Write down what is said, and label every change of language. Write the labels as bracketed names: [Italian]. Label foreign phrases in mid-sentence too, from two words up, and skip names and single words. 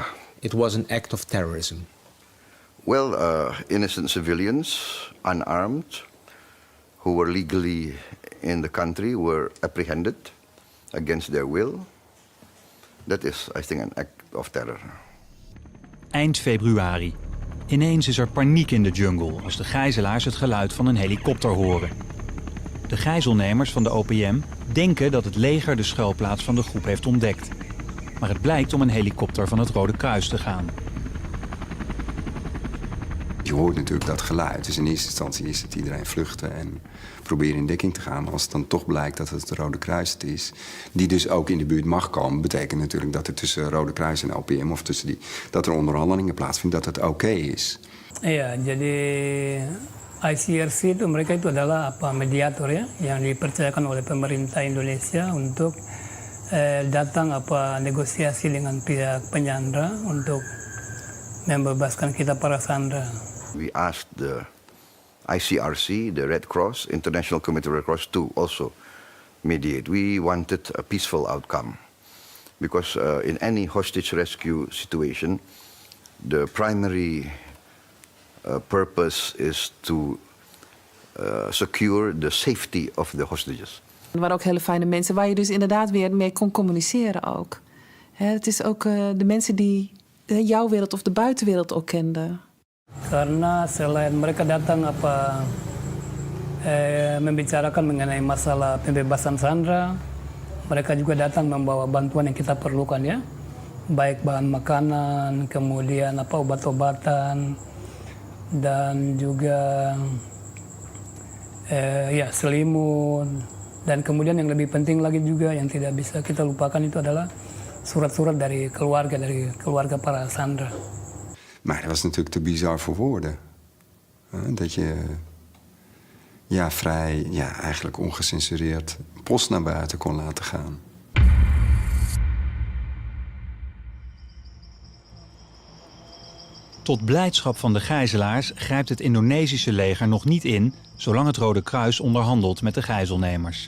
[English] It was an act of terrorism. Well, innocent civilians, unarmed, who were legally in the country, were apprehended against their will. That is, I think, an act of terror. [Dutch] Eind februari. Ineens is er paniek in de jungle als de gijzelaars het geluid van een helikopter horen. De gijzelnemers van de OPM denken dat het leger de schuilplaats van de groep heeft ontdekt. Maar het blijkt om een helikopter van het Rode Kruis te gaan. Je hoort natuurlijk dat geluid. Dus in eerste instantie is het iedereen vluchten en proberen in dekking te gaan. Als het dan toch blijkt dat het het Rode Kruis is, die dus ook in de buurt mag komen, betekent natuurlijk dat er tussen Rode Kruis en OPM of tussen dat er onderhandelingen plaatsvinden, dat het oké is. [Indonesian] Iya, jadi ICRC itu mereka itu adalah mediator ya, yang dipercayakan oleh pemerintah Indonesia untuk datang negosiasi dengan pihak penyandra untuk membebaskan kita para sandera. [English] We asked the ICRC, the Red Cross, International Committee of Red Cross, to also mediate. We wanted a peaceful outcome because in any hostage rescue situation, the primary purpose is to secure the safety of the hostages. [Dutch] Er waren ook hele fijne mensen waar je dus inderdaad weer mee kon communiceren ook. Het is ook de mensen die jouw wereld of de buitenwereld ook kenden. [Indonesian] Karena selain mereka datang membicarakan mengenai masalah pembebasan Sandra, mereka juga datang membawa bantuan yang kita perlukan ya, baik bahan makanan, kemudian obat-obatan, dan juga selimut, dan kemudian yang lebih penting lagi juga yang tidak bisa kita lupakan itu adalah surat-surat dari keluarga para Sandra. [Dutch] Maar dat was natuurlijk te bizar voor woorden. Dat je vrij, eigenlijk ongecensureerd post naar buiten kon laten gaan. Tot blijdschap van de gijzelaars grijpt het Indonesische leger nog niet in, zolang het Rode Kruis onderhandelt met de gijzelnemers.